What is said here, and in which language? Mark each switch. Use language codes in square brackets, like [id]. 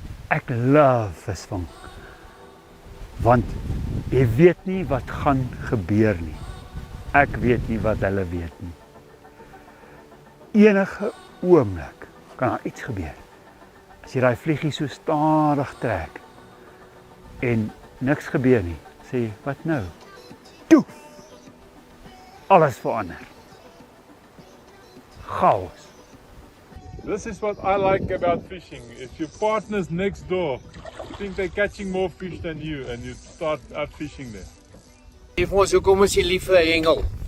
[af] Ek love visvang. Want jy weet nie wat gaan gebeur nie. Ek weet nie wat hulle weet nie. Enige oomblik kan daar iets gebeur. As jy daai vliegie so stadig trek en niks gebeur nie, sê jy, wat nou? Toe! Alles verander. Chaos. [en] This is what I like about fishing. If your partner's next door think they're catching more fish than you and you start out fishing them. [af] If ons hoekom is jy lief vir hengel?